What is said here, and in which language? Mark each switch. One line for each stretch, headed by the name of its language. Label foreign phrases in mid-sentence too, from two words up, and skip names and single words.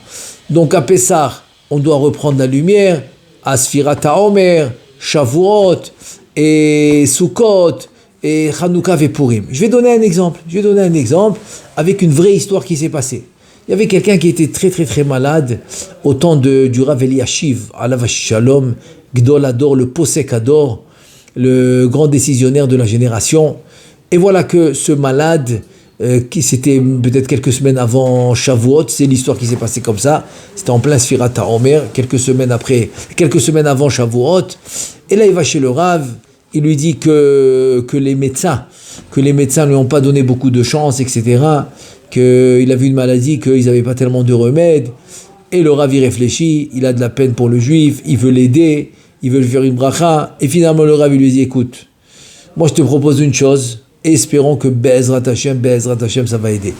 French: Donc à Pessah, on doit reprendre la lumière, à Sfirat HaOmer, Shavuot et Sukkot et Hanouka et Purim. Je vais donner un exemple avec une vraie histoire qui s'est passée. Il y avait quelqu'un qui était très très très malade au temps du Rav Eliashiv,
Hebrew: עליו השלום, גדול הדור,
French: le
Hebrew: פוסק הדור,
French: le grand décisionnaire de la génération. Et voilà que ce malade, qui c'était peut-être quelques semaines avant Shavuot, c'est l'histoire qui s'est passée comme ça, c'était en plein Sfirat HaOmer, quelques semaines avant Shavuot, et là il va chez le Rav, il lui dit que les médecins lui ont pas donné beaucoup de chance, etc., qu'il a vu une maladie, qu'ils n'avaient pas tellement de remèdes, et le Rav y réfléchit, il a de la peine pour le juif, il veut l'aider, il veut lui faire une bracha, et finalement le Rav lui dit, écoute, moi je te propose une chose, et espérons que
Hebrew: בעזרת השם,
French: ça va aider.